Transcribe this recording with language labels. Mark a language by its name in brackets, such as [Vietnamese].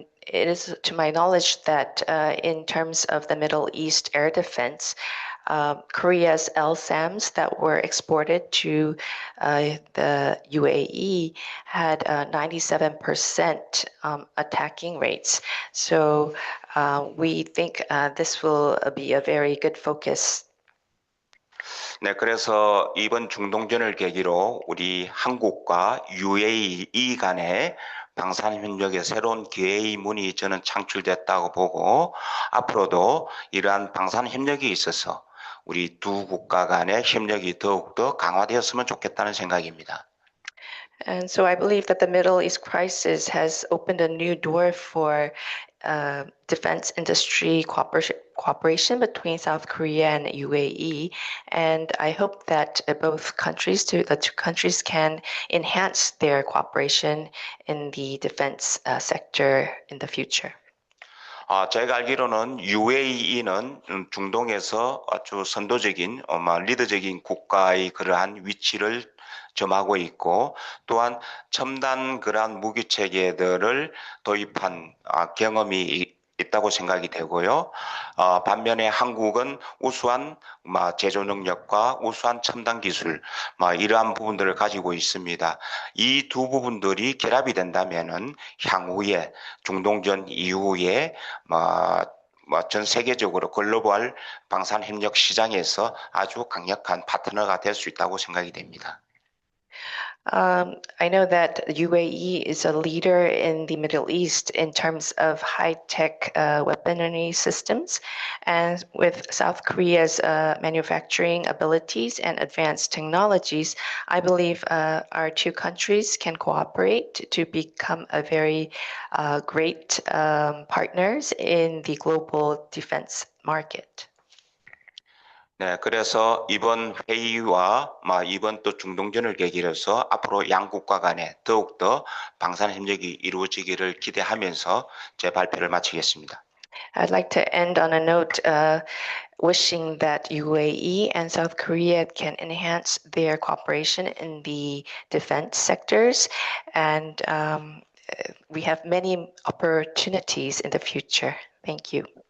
[English] It is to my knowledge that in terms of the Middle East air defense, Korea's LSAMs that were exported to the UAE had 97% attacking rates. So we think this will be a very good focus. [Korean] 네, 그래서 이번 중동전을 계기로 우리 한국과 UAE 간의 방산 협력의 새로운 기회의 문이 저는 창출됐다고 보고 앞으로도 이러한 방산 협력에 있어서 우리 두 국가 간의 협력이 더욱더 강화되었으면 좋겠다는 생각입니다. [English] And so I believe that the Middle East crisis has opened a new door for defense industry cooperation between South Korea and UAE. And I hope that both countries, the two countries, can enhance their cooperation in the defense sector in the future. [Korean] 제가 알기로는 UAE는 중동에서 아주 선도적인, 리더적인 국가의 그러한 위치를 점하고 있고 또한 첨단 그러한 무기 체계들을 도입한 경험이 있다고 생각이 되고요. 반면에 한국은 우수한 제조 능력과 우수한 첨단 기술 이러한 부분들을 가지고 있습니다. 이 두 부분들이 결합이 된다면은 향후에 중동전 이후에 전 세계적으로 글로벌 방산 협력 시장에서 아주 강력한 파트너가 될 수 있다고 생각이 됩니다. [English] I know that UAE is a leader in the Middle East in terms of high-tech weaponry systems, and with South Korea's manufacturing abilities and advanced technologies, I believe our two countries can cooperate to become a very great partners in the global defense market. [Korean] 네, 그래서 이번 회의와 이번 또 중동전을 계기로 해서 앞으로 양국과 간에 더욱더 방산 협력이 이루어지기를 기대하면서 제 발표를 마치겠습니다. [English] I'd like to end on a note wishing that UAE and South Korea can enhance their cooperation in the defense sectors, and we have many opportunities in the future. Thank you.